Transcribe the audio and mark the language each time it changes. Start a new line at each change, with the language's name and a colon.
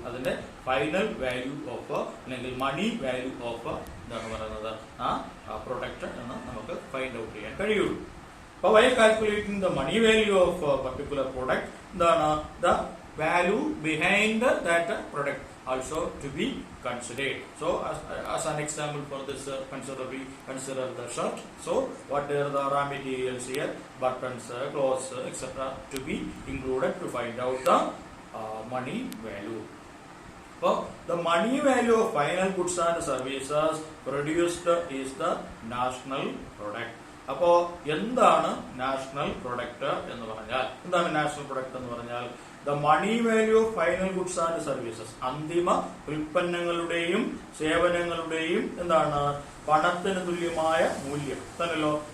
Malayalam: അതിന്റെ final value of അല്ലെങ്കിൽ മണി value of എന്താണ് പറയുന്നത്? ആ പ്രൊഡക്റ്റ് എന്ന് നമുക്ക് ഫൈൻഡ് ഔട്ട് ചെയ്യാൻ കഴിയുള്ളൂ. അപ്പൊ
English: why calculating the money value of particular product
Malayalam: എന്താണ്?
English: The value behind that product also to be considered. So as an example for this consider the shirt. So what are the raw materials here? Buttons, clothes, etc. to be included to find out the money value. So the money value of final goods and services produced is the national product.
Malayalam: അപ്പോ എന്താണ് national product എന്ന് പറഞ്ഞാൽ? എന്താണ് national product എന്ന് പറഞ്ഞാൽ?
English: The money value of final goods and services.
Malayalam: അന്തിമ ഉൽപ്പന്നങ്ങളുടെയും സേവനങ്ങളുടെയും എന്താണ് പണത്തിന് തുല്യമായ മൂല്യം തന്നല്ലോ.